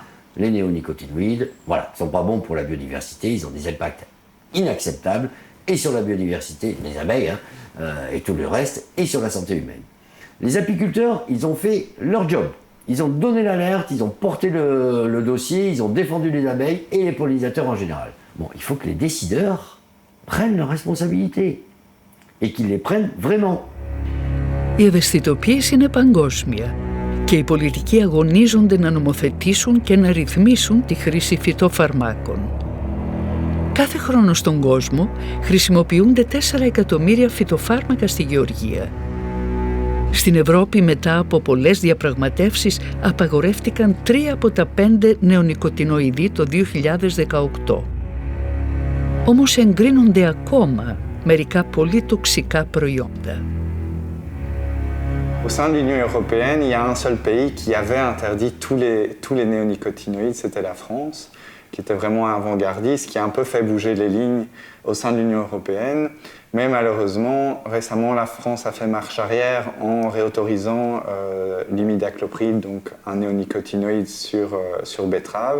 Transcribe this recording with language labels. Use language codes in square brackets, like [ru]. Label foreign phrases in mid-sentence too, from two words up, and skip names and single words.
[fr] Les néonicotinoïdes, voilà, ils ne sont pas bons pour la biodiversité, ils ont des impacts inacceptables, et sur la biodiversité, les abeilles, et tout le reste, et sur la santé humaine. Les apiculteurs, ils ont fait leur job. Ils ont donné l'alerte, ils ont porté le dossier, ils ont défendu les abeilles et les pollinisateurs en général. Bon, il faut que les décideurs prennent leurs responsabilités et qu'ils les prennent vraiment. [el] Η ευαισθητοποίηση είναι παγκόσμια και οι πολιτικοί αγωνίζονται να νομοθετήσουν και να ρυθμίσουν τη χρήση φυτοφαρμάκων. Κάθε χρόνο στον κόσμο χρησιμοποιούνται 4 εκατομμύρια φυτοφάρμακα στη γεωργία. Στην Ευρώπη, μετά από πολλές διαπραγματεύσεις, απαγορεύτηκαν 3 από τα 5 νεονικοτινοειδή το 2018. Όμως εγκρίνονται ακόμα μερικά πολύ τοξικά προϊόντα. [fr] Au sein de l'Union européenne, il y a un seul pays qui avait interdit tous les néonicotinoïdes, c'était la France, qui était vraiment avant-gardiste, qui a un peu fait bouger les lignes au sein de l'Union européenne. Mais malheureusement, récemment, la France a fait marche arrière en réautorisant l'imidaclopride, donc un néonicotinoïde sur betterave.